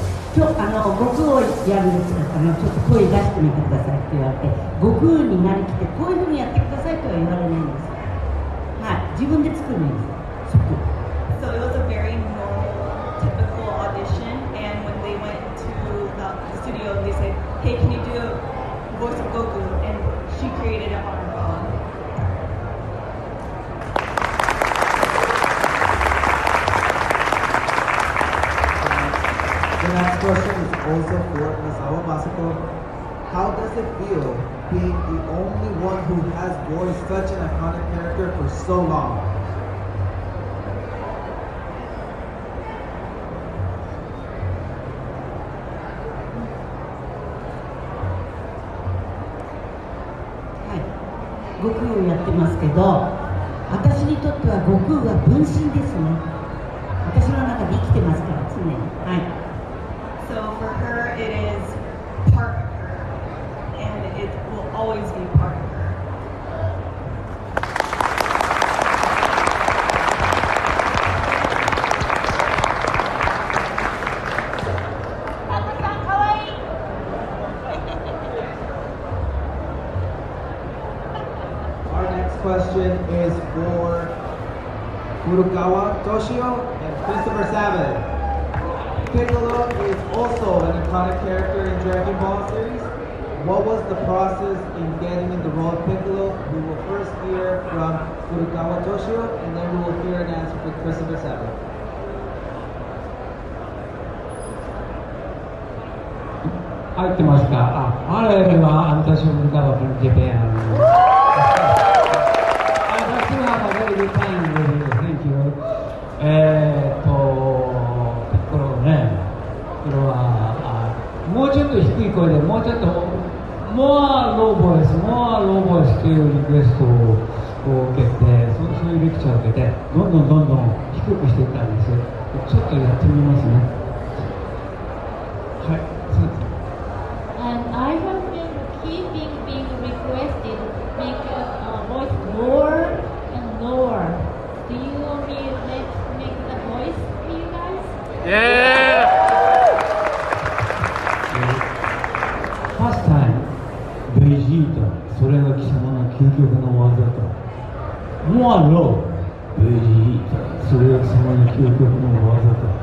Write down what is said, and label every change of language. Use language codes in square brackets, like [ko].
[ja] 今日悟空をやるんですから、ちょっと声出してみてくださいって言われて、悟空になりきってこういうふうにやってくださいとは言われないんですよ。はい、自分で作るんです。 [en] So it was a very normal, typical audition, and when they went to the studio, they said, "Hey, can you do a voice of Goku?" And she created it on her own. The next question is also for Nozawa Masako. How does it feel being the only one who has voiced such an iconic character for so long? Hi. [ja] 悟空をやってますけど、私にとっては悟空が分身ですね。私の中で生きてますから常に。はい。 [en] So for her, it is part of her, and it will always be part of her. Our next question is for Furukawa, Toshio, and Christopher Sabat. Piccolo is also an iconic character in Dragon Ball series. What was the process in getting in the role of Piccolo? We will first hear from Furukawa Toshio, and then we will hear an answer from Christopher Sabat. [ja] 入ってますか。あれは私も昔はジャパン。私は [en] very good time with you. Thank you. ピッコロね。 [ja] これはもうちょっと低い声でもうちょっと [en] more low voice [ja] というリクエストを受けて、そういうレクチャーを受けてどんどん低くしていったんです。ちょっとやってみますね。はい。そうです。 [en] And I have been being requested to make voice lower and lower. Do you want me to make the voice for you guys? Yeah! First time, [ja] VEGETA, それが貴様の究極の技だ。 [en] More low, [ja] VEGETA, それが貴様の究極の技だ。